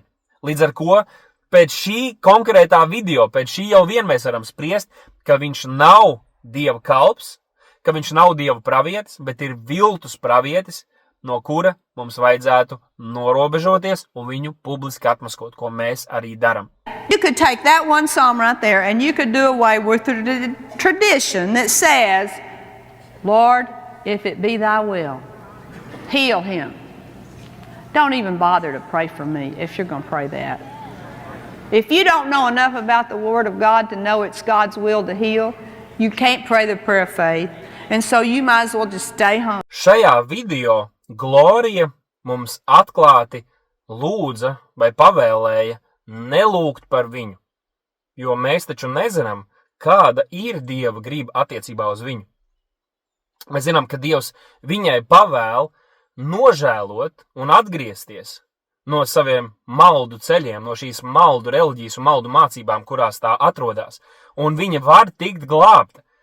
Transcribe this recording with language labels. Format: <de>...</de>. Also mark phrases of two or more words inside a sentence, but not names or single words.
<lv>Līdz ar ko pēc šī konkrētā video, pēc šī jau vien mēs varam spriest, ka viņš nav Dieva kalps, ka viņš nav Dieva pravietis, bet ir viltus pravietis, no kura mums vajadzētu norobežoties un viņu publiski atmaskot, ko mēs arī daram.</lv> <en>You could take that one psalm right there and you could do away with the tradition that says, Lord, if it be thy will, heal him. Don't even bother to pray for me if you're going to pray that. If you don't know enough about the Word of God to know it's God's will to heal, you can't pray the prayer of faith. And so you might as well just stay home.</en> <lv>Šajā video Glorija mums atklāti lūdza vai pavēlēja nelūgt par viņu, jo mēs taču nezinām, kāda ir Dieva grība attiecībā uz viņu. Mēs zinām, ka Dievs viņai pavēl nožēlot un atgriezties no saviem maldu ceļiem, no šīs maldu reliģijas un maldu mācībām, kurās tā atrodas, un viņa var tikt glābta.</lv>